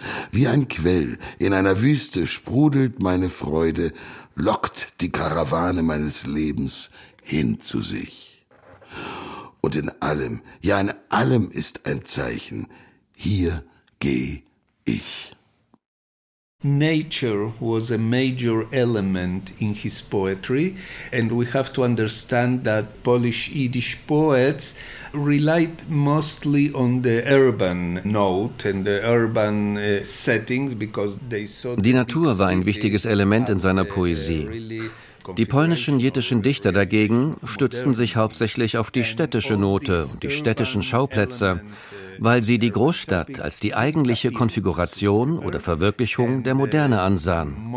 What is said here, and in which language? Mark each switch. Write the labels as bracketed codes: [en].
[de] Wie ein Quell in einer Wüste sprudelt meine Freude, lockt die Karawane meines Lebens hin zu sich. Und in allem, ja in allem ist ein Zeichen, hier geh ich. [en] Nature was a major element in his poetry, and we have to understand that Polish-Yiddish poets relied mostly on the urban note and the urban settings because they saw. [de] Die Natur war ein wichtiges Element in seiner Poesie. Die polnischen jiddischen Dichter dagegen stützten sich hauptsächlich auf die städtische Note und die städtischen Schauplätze, weil sie die Großstadt als die eigentliche Konfiguration oder Verwirklichung der Moderne ansahen.